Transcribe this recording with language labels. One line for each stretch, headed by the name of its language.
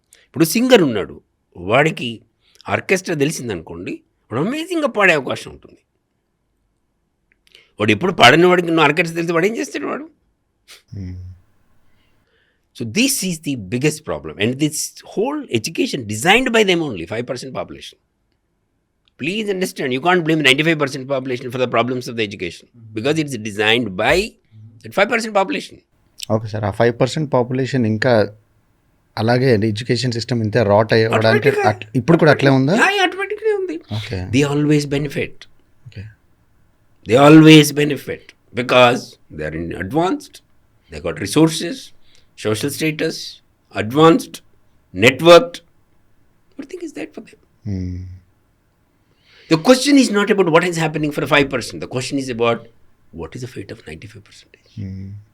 Telugu: ఇప్పుడు సింగర్ ఉన్నాడు, వాడికి ఆర్కెస్ట్రా తెలిసిందనుకోండి, వాడు అమేజింగ్గా పాడే అవకాశం ఉంటుంది. వాడు ఎప్పుడు పాడని వాడికి నువ్వు ఆర్కెస్ట్రా తెలిసి వాడు ఏం చేస్తాడు వాడు?
English: So this is the biggest problem and this whole education designed by them only 5% population. Please understand, you can't blame 95% population for the problems of the education because it's designed by that 5% population.
Telugu: Okay sir, ఆ 5% population ఇంకా అలాగే education system ఇంతే rot అయ్యడానికి ఇప్పుడు కూడా అట్లే ఉందా? Automatically ఉంది. Okay.
English: They always benefit. Okay. They always benefit because they are in advanced, they got resources, social status, advanced, networked. Everything is there for them. The question is not about what is happening for the 5%. The question is about what is the fate of 95%.